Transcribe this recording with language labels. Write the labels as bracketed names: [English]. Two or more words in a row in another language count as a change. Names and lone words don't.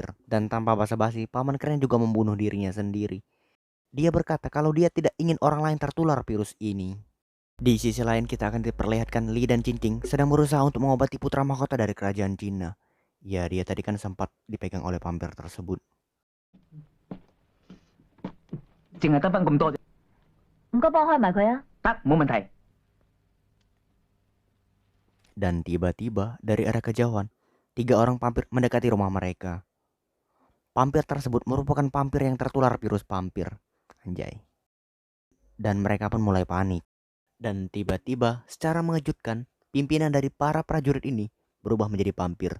[Indonesian] Dan tanpa basa-basi, Paman Keren juga membunuh dirinya sendiri. Dia berkata kalau dia tidak ingin orang lain tertular virus ini. Di sisi lain kita akan diperlihatkan Li dan Cincing sedang berusaha untuk mengobati putra mahkota dari kerajaan Cina. Ya, dia tadi kan sempat dipegang oleh pampir tersebut. [Cantonese] 淨係得翻咁多啫。唔該，幫我開埋佢啊！得，冇問題。 [Indonesian] Dan tiba-tiba dari arah kejauhan, 3 orang pampir mendekati rumah mereka. Pampir tersebut merupakan pampir yang tertular virus pampir. Anjay. Dan mereka pun mulai panik. Dan tiba-tiba secara mengejutkan, pimpinan dari para prajurit ini berubah menjadi pampir.